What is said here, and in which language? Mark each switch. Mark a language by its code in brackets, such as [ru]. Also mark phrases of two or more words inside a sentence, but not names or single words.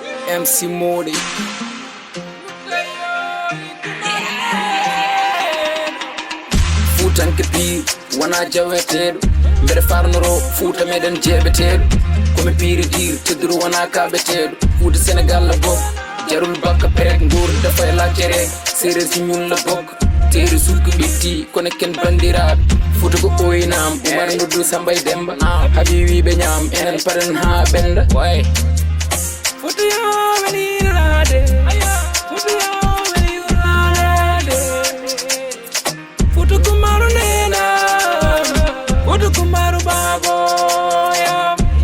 [ff] MC Modi. Futanke pir wana jaweteɗo mbeɗa farnoro Fuuta meɗen jeɓeteɗo komi piiri dir tedduru wana kaɓeteɗo Fuuta [wo] Sénégal la bokk jarul bakka perek nguur dafa e laccere séréer si ñun la bokk [ff] teeri sukki ɓitti kono ken bandiraɓe Fuuta ko ɓoynam Umar noddu Samba e Demba haaɓi wiɓe ñaam enen paren ha ɓenda Fuuta yo welirade Fuuta yo welirade Fuuta Kumaru nena Fuuta Kumaru baboya